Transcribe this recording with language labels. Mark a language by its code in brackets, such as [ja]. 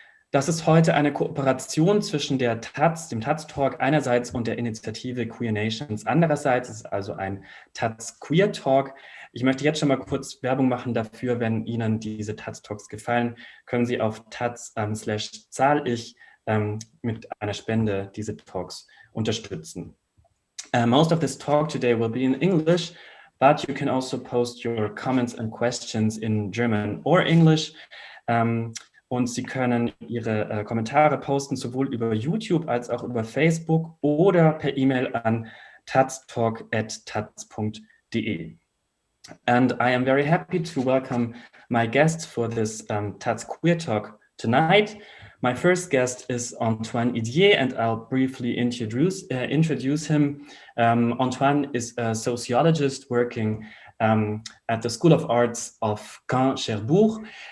[de] Das ist heute eine Kooperation zwischen der Taz, dem Taz-Talk einerseits und der Initiative Queer Nations andererseits. Es ist also ein Taz-Queer-Talk. Ich möchte jetzt schon mal kurz Werbung machen dafür, wenn Ihnen diese Taz-Talks gefallen, können Sie auf taz/zahl-ich mit einer Spende diese Talks unterstützen. [en] Most of this talk today will be in English, but you can also post your comments and questions in German or English. [de] Und Sie können Ihre Kommentare posten, sowohl über YouTube als auch über Facebook oder per E-Mail an taztalk@taz.de. [en] And I am very happy to welcome my guests for this Taz Queer Talk tonight. My first guest is Antoine Idier, and I'll briefly introduce him. Antoine is a sociologist working at the School of Arts of Caen, Cherbourg.